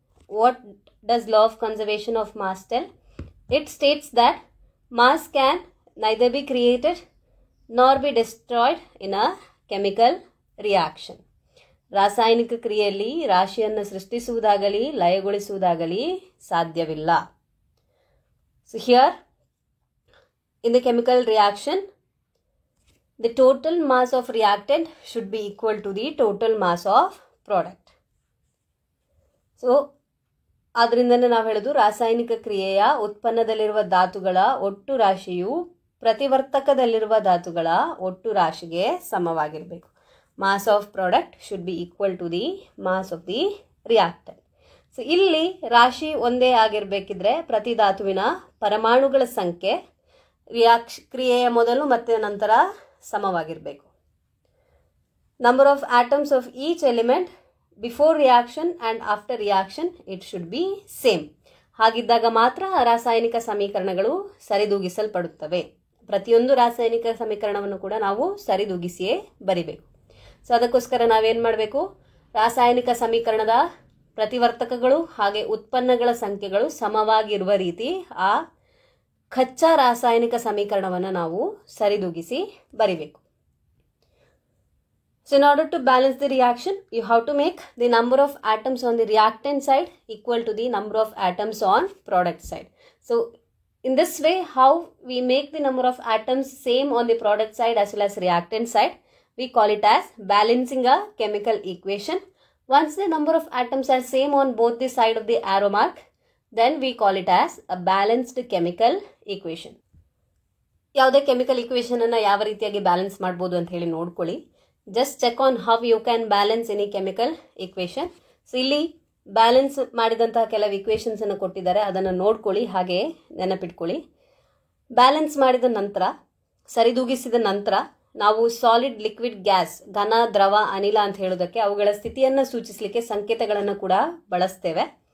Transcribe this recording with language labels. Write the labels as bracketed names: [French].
[English] What does law of conservation of mass tell? It states that mass can neither be created nor be destroyed in a chemical reaction. [Kannada] ರಾಸಾಯನಿಕ ಕ್ರಿಯೆಯಲ್ಲಿ ರಾಶಿಯನ್ನು ಸೃಷ್ಟಿಸುವುದಾಗಲಿ ಲಯಗೊಳಿಸುವುದಾಗಲಿ ಸಾಧ್ಯವಿಲ್ಲ. [English] So here in the chemical reaction the total mass of reactant should be equal to the total mass of product. [Kannada] So ಆದ್ದರಿಂದನೇ ನಾವು ಹೇಳೋದು ರಾಸಾಯನಿಕ ಕ್ರಿಯೆಯ ಉತ್ಪನ್ನದಲ್ಲಿರುವ ಧಾತುಗಳ ಒಟ್ಟು ರಾಶಿಯು ಪ್ರತಿವರ್ತಕದಲ್ಲಿರುವ ಧಾತುಗಳ ಒಟ್ಟು ರಾಶಿಗೆ ಸಮವಾಗಿರಬೇಕು. [English] Mass of product should be equal to the mass of the reactant. [Kannada] So ಇಲ್ಲಿ ರಾಶಿ ಒಂದೇ ಆಗಿರಬೇಕಿದ್ರೆ ಪ್ರತಿ ಧಾತುವಿನ ಪರಮಾಣುಗಳ ಸಂಖ್ಯೆ ಕ್ರಿಯೆಯ ಮೊದಲು ಮತ್ತು ನಂತರ ಸಮವಾಗಿರಬೇಕು. [English] Number of atoms of each element before reaction and after reaction it should be same. [Kannada] ಹಾಗಿದ್ದಾಗ ಮಾತ್ರ ರಾಸಾಯನಿಕ ಸಮೀಕರಣಗಳು ಸರಿದೂಗಿಸಲ್ಪಡುತ್ತವೆ. ಪ್ರತಿಯೊಂದು ರಾಸಾಯನಿಕ ಸಮೀಕರಣವನ್ನು ಕೂಡ ನಾವು ಸರಿದೂಗಿಸಿಯೇ ಬರಿಬೇಕು. ಸೊ ಅದಕ್ಕೋಸ್ಕರ ನಾವೇನು ಮಾಡಬೇಕು? ರಾಸಾಯನಿಕ ಸಮೀಕರಣದ ಪ್ರತಿವರ್ತಕಗಳು ಹಾಗೆ ಉತ್ಪನ್ನಗಳ ಸಂಖ್ಯೆಗಳು ಸಮವಾಗಿರುವ ರೀತಿ ಆ ಕಚ್ಚಾ ರಾಸಾಯನಿಕ ಸಮೀಕರಣವನ್ನು ನಾವು ಸರಿದೂಗಿಸಿ ಬರಿಬೇಕು. [English] So in order to balance the reaction, you have to make the number of atoms on the reactant side equal to the number of atoms on product side. So in this way, how we make the number of atoms same on the product side as well as reactant side, we call it as balancing a chemical equation. Once the number of atoms are same on both the side of the arrow mark, then we call it as a balanced chemical equation. [Kannada] ಯಾವುದೇ chemical ಈಕ್ವೇಷನನ್ನು ಯಾವ ರೀತಿಯಾಗಿ balance ಮಾಡ್ಬೋದು ಅಂತ ಹೇಳಿ ನೋಡ್ಕೊಳ್ಳಿ. [English] Just check on how you can balance any chemical equation. [Kannada] So ಇಲ್ಲಿ balance ಮಾಡಿದಂತಹ ಕೆಲವು ಈಕ್ವೇಷನ್ಸನ್ನು ಕೊಟ್ಟಿದ್ದಾರೆ, ಅದನ್ನು ನೋಡ್ಕೊಳ್ಳಿ, ಹಾಗೆ ನೆನಪಿಟ್ಕೊಳ್ಳಿ. ಬ್ಯಾಲೆನ್ಸ್ ಮಾಡಿದ ನಂತರ, ಸರಿದೂಗಿಸಿದ ನಂತರ ನಾವು ಸಾಲಿಡ್, ಲಿಕ್ವಿಡ್, ಗ್ಯಾಸ್, ಘನ, ದ್ರವ, ಅನಿಲ ಅಂತ ಹೇಳೋದಕ್ಕೆ ಅವುಗಳ ಸ್ಥಿತಿಯನ್ನು ಸೂಚಿಸಲಿಕ್ಕೆ ಸಂಕೇತಗಳನ್ನು ಕೂಡ ಬಳಸ್ತೇವೆ.